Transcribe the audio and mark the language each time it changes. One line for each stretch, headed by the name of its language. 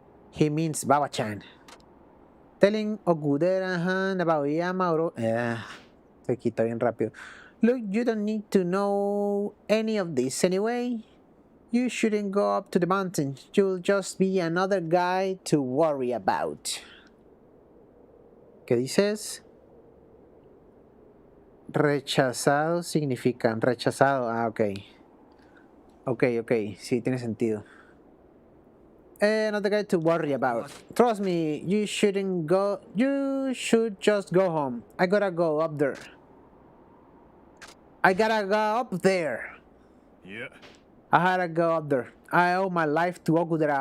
English: He means Baba-chan. Telling Ogudera-han about Yamaoro...
Spanish: se quita bien rápido.
English: Look, you don't need to know any of this anyway. You shouldn't go up to the mountain. You'll just be another guy to worry about.
Spanish: ¿Qué dices? Rechazado significan rechazado. Ah, ok. Ok, sí, tiene sentido.
English: Another guy to worry about. Trust me, you shouldn't go. You should just go home. I gotta go up there. I gotta go up there.
Japanese: いや
English: I gotta go up there. I owe my life to Okudera.